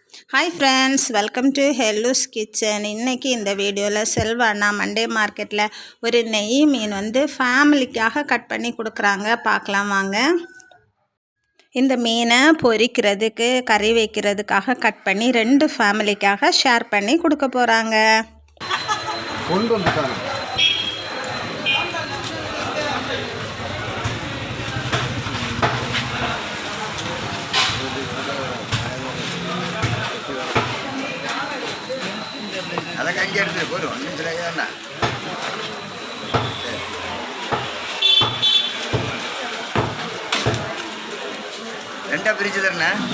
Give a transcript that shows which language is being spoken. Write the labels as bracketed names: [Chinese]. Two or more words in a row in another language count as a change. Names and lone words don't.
[English] Hi friends, welcome to [Tamil] ஹெல்லூஸ் கிச்சன். இன்றைக்கி இந்த வீடியோவில் செல்வா அண்ணா மண்டே மார்க்கெட்டில் ஒரு நெய் மீன் ஃபேமிலிக்காக கட் பண்ணி கொடுக்குறாங்க. பார்க்கலாம் வாங்க. இந்த மீனை பொரிக்கிறதுக்கு கறி வைக்கிறதுக்காக கட் பண்ணி 2 ஃபேமிலிக்காக ஷேர் பண்ணி கொடுக்க போகிறாங்க. [Malayalam] അതൊക്കെ അഞ്ച് എടുത്തിട്ട് പോരും മനസ്സിലായി തന്നെ രണ്ടാ പിരിച്ചു തരണേ.